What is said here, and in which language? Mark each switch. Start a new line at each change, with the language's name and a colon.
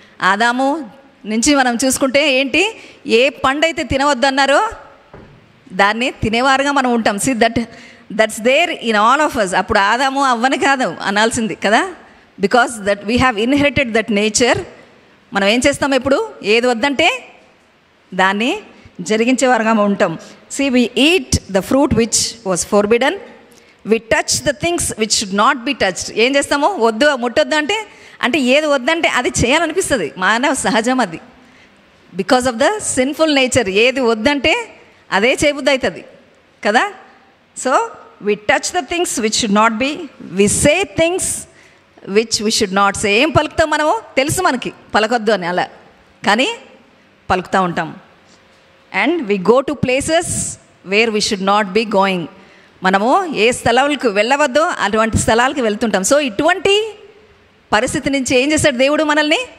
Telugu: ఆదాము నుంచి మనం చూసుకుంటే ఏంటి, ఏ పండు అయితే తినవద్దన్నారో దాన్ని తినేవారుగా మనం ఉంటాం.
English: That's there in all of us.
Telugu: అప్పుడు ఆదాము అవ్వని కాదు అనాల్సింది కదా,
English: Because that we have inherited that nature.
Telugu: మనం ఏం చేస్తాం? ఎప్పుడు ఏది వద్దంటే దాన్ని జరిగించేవారుగా ఉంటాం.
English: we eat the fruit which was forbidden. We touch the things which should not be touched.
Telugu: ఏం చేస్తాము? ముట్టొద్దు అంటే ఏది వద్దంటే అది చేయాలనిపిస్తుంది. మానవ సహజం అది.
English: Because of the sinful nature.
Telugu: ఏది వద్దంటే అదే చేయబుద్ధి అవుతుంది కదా.
English: So we touch the things which should not be. We say things which we should not say.
Telugu: ఏం పలుకుతాం మనము? తెలుసు మనకి పలకొద్దు అని, అలా కానీ పలుకుతూ ఉంటాం.
English: And we go to places where we should not be going.
Telugu: మనము ఏ స్థలాలకు వెళ్ళవద్దో అటువంటి స్థలాలకు వెళ్తుంటాం. సో ఇటువంటి పరిస్థితి నుంచి ఏం చేశాడు దేవుడు మనల్ని?